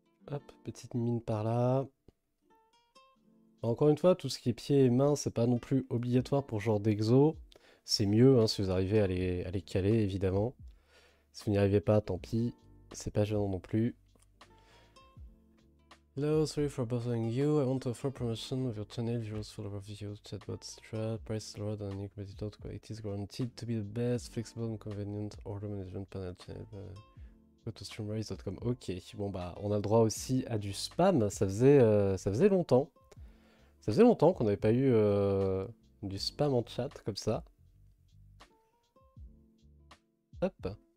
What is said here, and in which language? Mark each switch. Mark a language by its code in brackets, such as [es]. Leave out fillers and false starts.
[fr] Hop, petite mine par là. Encore une fois, tout ce qui est pieds et mains, c'est pas non plus obligatoire pour ce genre d'exo. C'est mieux hein, si vous arrivez à les caler, évidemment. Si vous n'y arrivez pas, tant pis. C'est pas gênant non plus. [en] Hello, sorry for bothering you. I want to offer promotion of your channel. Viewers full of reviews, chatbot, etc. Price lower than new competitor. Quality is guaranteed to be the best, flexible and convenient. Order management panel channel. Go to streamrise.com. [fr] Ok, bon bah on a le droit aussi à du spam. Ça faisait longtemps. Ça faisait longtemps qu'on n'avait pas eu du spam en chat comme ça. Hop.